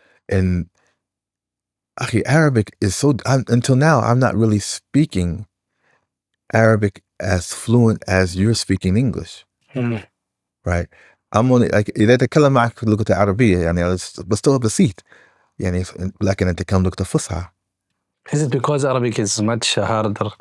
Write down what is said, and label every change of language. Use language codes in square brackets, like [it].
[en] And Arabic is so, until now, I'm not really speaking Arabic as fluent as you're speaking English. Right? I'm only like [ar] إذا أتكلم معك باللغة العربية يعني بستوعب بسيط يعني لكن أتكلم لغة الفصحى. [en] Is it because Arabic is much harder?